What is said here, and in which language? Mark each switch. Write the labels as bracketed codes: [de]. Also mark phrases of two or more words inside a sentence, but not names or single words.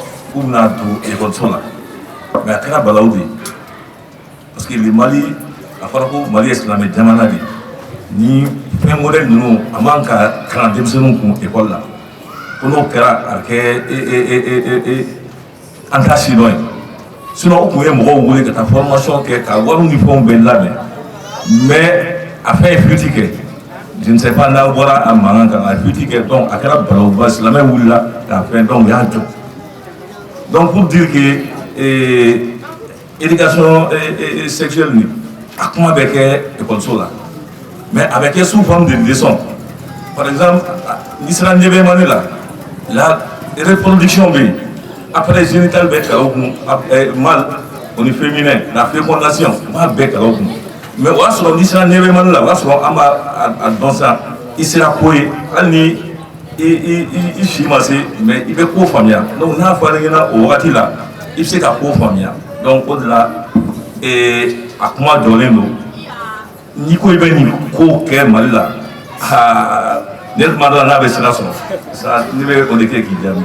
[bm] U bɛna don ekɔliso la mais a kɛra balawu de ye [fr] parce que le [bm] Mali a fɔra ko Mali ye silamɛ jamana de ye ni fɛn modèle ninnu a man ka kalan denmisɛnninw kun ekɔli la ko n'o kɛra a bɛ kɛ an t'a si dɔn ye sinon o kun ye mɔgɔw wele ka taa formation kɛ ka wariw ni fɛnw bɛɛ labɛn mais a fɛn ye fuite kɛ [fr] je ne sais pas [bm] n'a bɔra a mankan kan a ye fuite kɛ donc a kɛra balawba silamɛ wulila k'a fɛn donc u y'a jɔ donc [fr] pour dire que éducation sexuelle [bm] ni a kuma bɛ kɛ école la mais a bɛ kɛ [fr] sous forme de leçon par exemple [bm] n'i sera ɲɛbɛmani la reproduction bɛ yen après génital bɛ kalan o kun mâle o ni féminin la fécondation u b'a bɛɛ kalan o kun mais o y'a sɔrɔ n'i sera ɲɛbɛmani la o y'a sɔrɔ an b'a dɔn sa i sera ko ye hali ni i si ma se mais i bɛ ko faamuya donc n'a fɔra ɲɛna o wagati la i bɛ se ka ko faamuya donc o de la a kuma jɔlen don n'i ko i bɛ nin ko kɛ Mali la ne tuma dɔ la n'a bɛ sira sɔrɔ ça ne bɛ o de kɛ k'i jaabi.